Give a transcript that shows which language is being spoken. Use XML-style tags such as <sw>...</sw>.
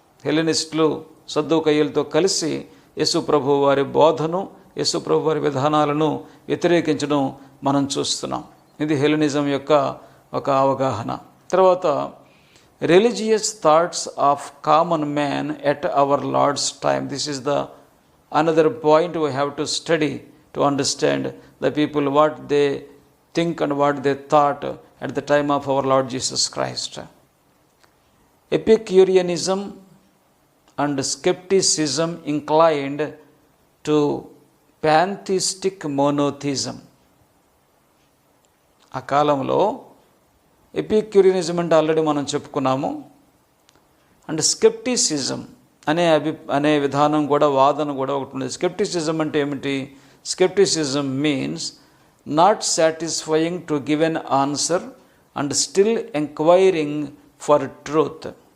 <te>హెలెనిస్టులు సద్దూకయ్యులతో కలిసి యేసు ప్రభు వారి బోధను, యేసు ప్రభు వారి విధానాలను వ్యతిరేకించడం మనం చూస్తున్నాం. ఇది హెలెనిజం యొక్క ఒక అవగాహన. తర్వాత</te> <en>Religious thoughts of common man at our Lord's time. This is the another point we have to study to understand the people, what they think and what they thought at the time of our Lord Jesus Christ. Epicureanism and skepticism inclined to pantheistic monotheism.</en> <te>ఆ కాలంలో ఎపిక్యూరియనిజం అంటే already మనం చెప్పుకున్నాము. And scepticism అనే విధానం కూడా, వాదన కూడా ఒకటి ఉంది. స్కెప్టిసిజం అంటే ఏమిటి?</te> <en>Scepticism means not satisfying to give an answer and still enquiring for truth.</en>